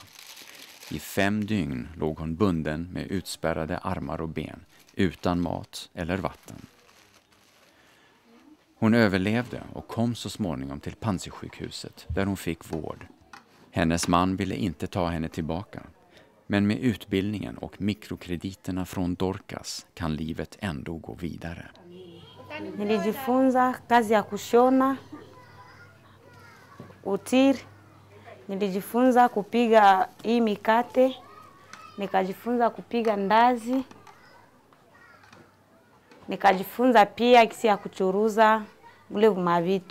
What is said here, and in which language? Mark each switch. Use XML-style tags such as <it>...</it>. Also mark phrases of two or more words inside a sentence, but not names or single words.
<sv>I 5 dygn låg hon bunden med utspärrade armar och ben, utan mat eller vatten. Hon överlevde och kom så småningom till Panzisjukhuset där hon fick vård. Hennes man ville inte ta henne tillbaka. Men med utbildningen och mikrokrediterna från Dorcas kan livet ändå gå vidare.</sv> <sw>Nilijifunza kazi ya kushona, utiri, nilijifunza kupiga hii mikate, nikajifunza kupiga ndazi, nikajifunza pia kisi ya kuchuruza ule mavitu.</sw>